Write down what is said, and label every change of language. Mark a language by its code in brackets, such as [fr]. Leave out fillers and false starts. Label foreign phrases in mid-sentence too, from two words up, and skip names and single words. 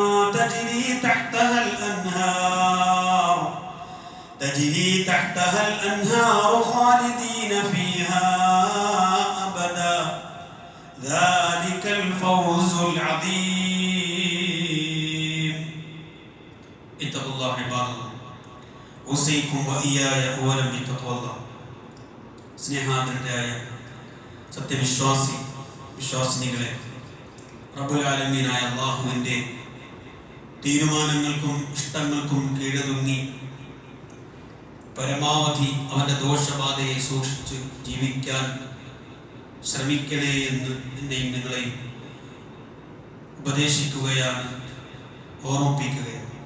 [ar] تجري تحتها الأنهار خالدين فيها أبدا ذلك الفوز العظيم. اتقوا الله عباد الله أوصيكم وإياي أولا بتقوى الله. [ml] സ്നേഹാദരരായ വിശ്വാസിനികളെ, റബ്ബുൽ ആലമീനായ അല്ലാഹുവിൻ്റെ തീരുമാനങ്ങൾക്കും ഇഷ്ടങ്ങൾക്കും കീഴടങ്ങി പരമാവധി അവൻ്റെ ദോഷബാധയെ സൂക്ഷിച്ച് ജീവിക്കാൻ ശ്രമിക്കണേ എന്ന് എന്നെയും നിങ്ങളെയും ഉപദേശിക്കുകയാണ്, ഓർമ്മിപ്പിക്കുകയാണ്.